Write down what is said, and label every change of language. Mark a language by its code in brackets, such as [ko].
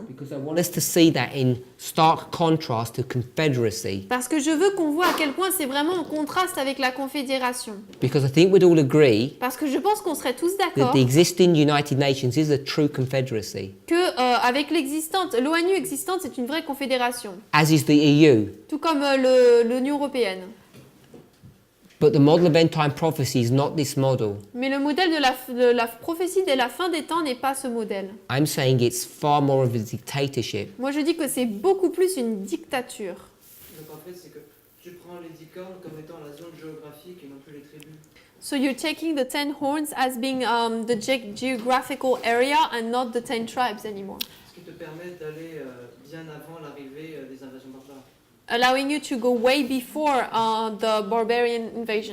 [en] because I want us to see that in stark contrast to Confederacy. [fr] parce que je veux qu'on voit à quel point c'est vraiment en contraste avec la Confédération. [en] Because I think we'd all agree [fr] Parce que je pense qu'on serait tous [en] that [fr] d'accord [en] the existing United Nations is a true Confederacy, [fr] que avec l'ONU existante, c'est une vraie confédération, [en] as is the EU. [fr] tout comme l'Union européenne. [en] But the model of end-time prophecy is not this model. [fr] Mais le modèle de la prophétie de la fin des temps n'est pas ce modèle. [en] I'm saying it's far more of a dictatorship. [fr] Moi je dis que c'est beaucoup plus une dictature. Donc en fait, c'est que tu prends les 10 cornes comme étant la zone géographique et non plus les tribus. [en] So you're taking the 10 horns as being the geographical area and not the 10 tribes anymore. [fr] Ce qui te permet d'aller bien avant l'arrivée des invasions barbares. [en] Allowing you to go way before the barbarian invasion.